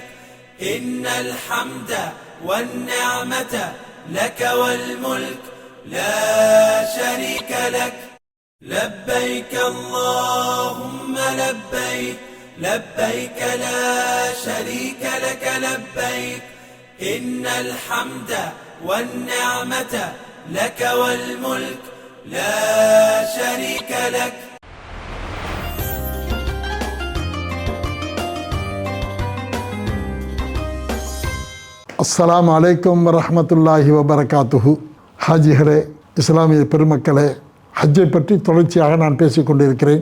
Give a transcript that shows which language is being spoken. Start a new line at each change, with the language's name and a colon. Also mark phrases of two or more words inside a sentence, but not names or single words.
Arabic: إن الحمد والنعمة لك والملك لا شريك لك لبيك اللهم لبيك لبيك لا شريك لك لبيك إن الحمد والنعمة لك والملك لا شريك لك. السلام عليكم ورحمة الله وبركاته.
Tamil: ஹாஜிகளே, இஸ்லாமிய பெருமக்களே, ஹஜ்ஜை பற்றி தொடர்ச்சியாக நான் பேசிக்கொண்டிருக்கிறேன்.